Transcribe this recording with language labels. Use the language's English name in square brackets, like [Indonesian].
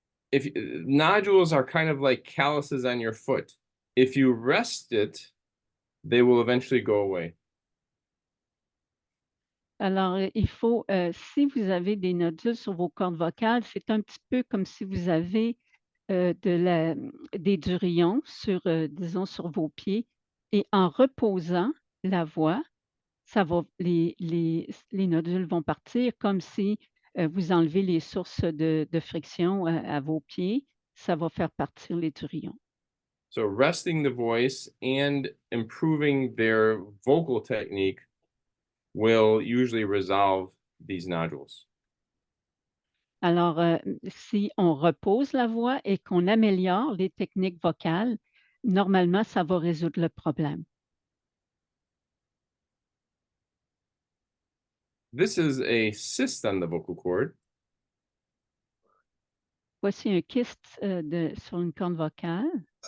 [English] If nodules are kind of like calluses on your foot. If you rest it, they will eventually go away. [French] Alors, il faut, si vous avez des nodules sur vos cordes vocales, c'est un petit peu comme si vous avez des durillons sur, disons, sur vos pieds. Et en reposant la voix, les nodules vont partir comme si vous enlevez les sources de friction à vos pieds. Ça va faire partir les durillons. [English] So resting the voice and improving their vocal technique will usually resolve these nodules. [French] Alors, si on repose la voix et qu'on améliore les techniques vocales, normalement, ça va résoudre le problème. [English] This is a cyst on the vocal cord. [French] Voici un kyste sur une corde vocale.